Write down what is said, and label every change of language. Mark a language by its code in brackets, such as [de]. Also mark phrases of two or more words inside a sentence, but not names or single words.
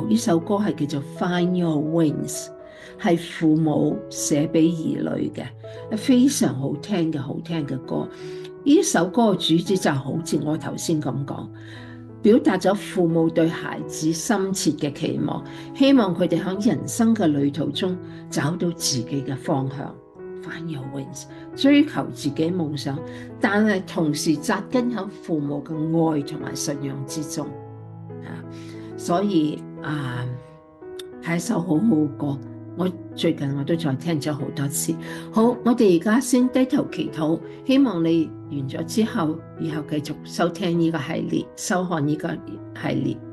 [yue] 呢首歌係叫做 Find Your Wings，係父母寫俾兒女嘅，非常好聽嘅歌。呢首歌嘅主旨就好似我頭先咁講，表達咗父母對孩子深切嘅期望，希望佢哋喺人生嘅旅途中找到自己嘅方向。Find your wings，追求自己夢想，但係同時紮根喺父母嘅愛同埋信仰之中。所以係一首好好嘅歌。我最近我都再聽咗好多次。好，我哋而家先低頭祈禱，希望你完咗之後，以後繼續收聽呢個系列，收看呢個系列。